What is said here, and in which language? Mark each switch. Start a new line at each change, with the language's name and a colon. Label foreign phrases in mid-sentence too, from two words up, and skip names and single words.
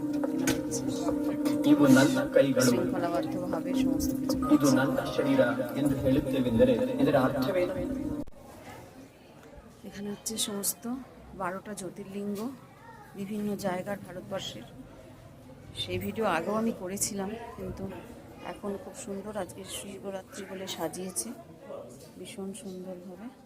Kannada: ಇವು ನನ್ನ ಕೈಗಳು,
Bangla: শৃঙ্খলাবদ্ধভাবে সমস্ত কিছু।
Kannada: ಇದು ನನ್ನ ಶರೀರ ಎಂದು ಹೇಳುತ್ತೇವೆಂದರೆ ಇದರ ಅರ್ಥವೇನು?
Bangla: এখানে হচ্ছে সমস্ত 12টা জ্যোতির্লিঙ্গ বিভিন্ন জায়গার ভারতবর্ষের। সেই ভিডিও আগেও আমি করেছিলাম, কিন্তু এখন খুব সুন্দর আজকে শিবরাত্রি বলে সাজিয়েছে ভীষণ সুন্দরভাবে।